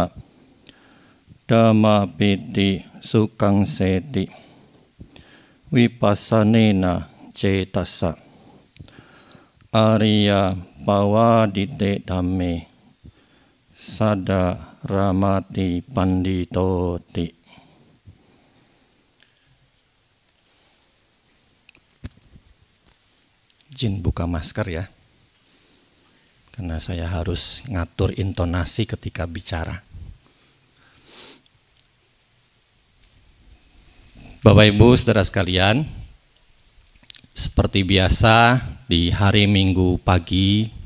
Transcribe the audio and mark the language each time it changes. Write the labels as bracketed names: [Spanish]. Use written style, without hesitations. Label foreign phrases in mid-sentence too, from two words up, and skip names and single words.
[Pali] Dhamma piti sukang seti vipassanena cetassa. Arya pawadite dhamme sada ramati panditoti. [Indonesian] Izin buka masker ya, karena saya harus ngatur intonasi ketika bicara. Bapak Ibu saudara sekalian, seperti biasa di hari Minggu pagi,